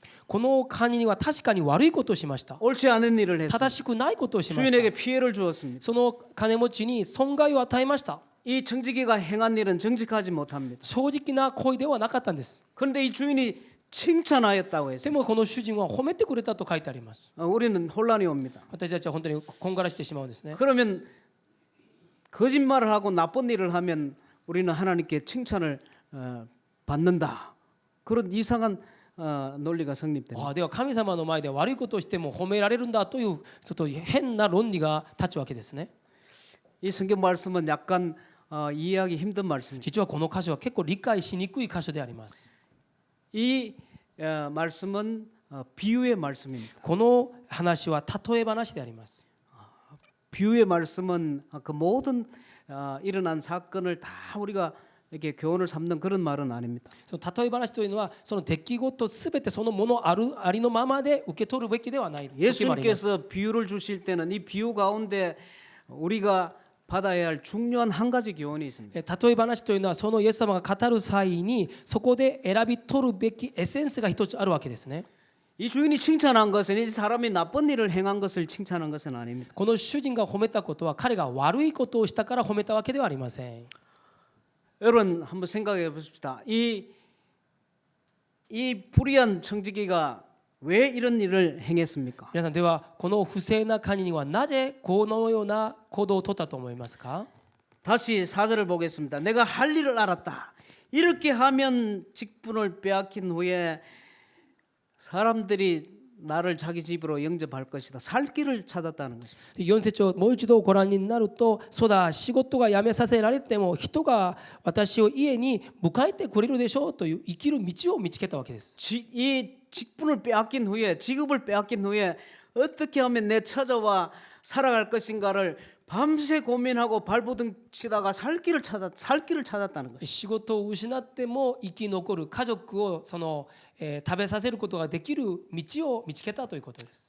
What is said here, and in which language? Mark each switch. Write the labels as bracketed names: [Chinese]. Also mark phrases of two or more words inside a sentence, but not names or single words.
[Japanese] この管理人は確かに悪いことをしました。 [Korean] 옳지 않은 일을 했습니다. [Japanese] 正しくないことをしまし [Korean] 주인에게 [Japanese] た。 [Korean] 피해를 주었습니다. [Japanese] その金持ちに損害を与えました。 [Korean] 이 청지기가 행한 일은 정직하지 못합니다. [Japanese] 正直な行為ではなかったんです。 [Korean] 그런데 이 주인이 칭찬하였다고 [Japanese] で [Korean] 했습니다. [Japanese] もこの主人は褒めてくれたと書いてあります。 [Korean] 우리는 혼란이 옵니다. [Japanese] 私たちは本当にこんがらしてしまうんですね。 [Korean] 그러면 거짓말을 하고 나쁜 일을 하면 우리는 하나님께 칭찬을 받는다. 그런 이상한 논리가 성립됩니다. [Japanese] では神様の前で悪いことをしても褒められるんだというちょっと変な論理が立つわけですね。 [Korean] 이 성경 말씀은 약간 이해하기 힘든 말씀입니다. [Japanese] 実はこの箇所は結構理解しにくい箇所であります。 [Korean] 이 말씀은 비유의 말씀입니다. [Japanese] この話は例え話であります。 [Korean] 비유의 말씀은 그 모든 일어난 사건을 다 우리가 이렇게 교훈을 삼는 그런 말은 아닙니다. [Japanese] その例え話というのはその出来事すべてそのものありのままで受け取るべきではない時もあります。 [Korean] 예수님께서 비유를 주실 때는 이 비유 가운데 우리가 받아야 할 중요한 한 가지 교훈이 있습니다. [Japanese] 例え話というのはそのイエス様が語る際にそこで選び取るべきエッセンスが一つあるわけですね。 [Korean] 이 주인이 칭찬한 것은 이 사람이 나쁜 일을 행한 것을 칭찬한 것은 아닙니다. [Japanese] この主人が褒めたことは彼が悪いことをしたから褒めたわけではありません。 [Korean] 여러분 한번 생각해 보십시다. 이 불의한 청지기가 왜 이런 일을 행했습니까? [Japanese] 皆さんではこの不正な管理人はなぜこのような行動を取ったと思いますか？ [Korean] 다시 4절을 보겠습니다. 내가 할 일을 알았다. 이렇게 하면 직분을 빼앗긴 후에 사람들이 나를 자기 집으로 영접할 것이다. 살 길을 찾았다는 것입니다. [Japanese] 4 節をもう一度ご覧になると、そうだ、仕事が辞めさせられても人が私を家に迎えてくれるでしょうという生きる道を見つけたわけです。 [Korean] 이 직분을 빼앗긴 후에 직업을 빼앗긴 후에 어떻게 하면 내 처자와 살아갈 것인가를 밤새 고민하고 발버둥 치다가 살 길을 찾았다는 것입니다. [Japanese] 仕事を失っても生き残る家族を食べさせることができる道を見つけたということです。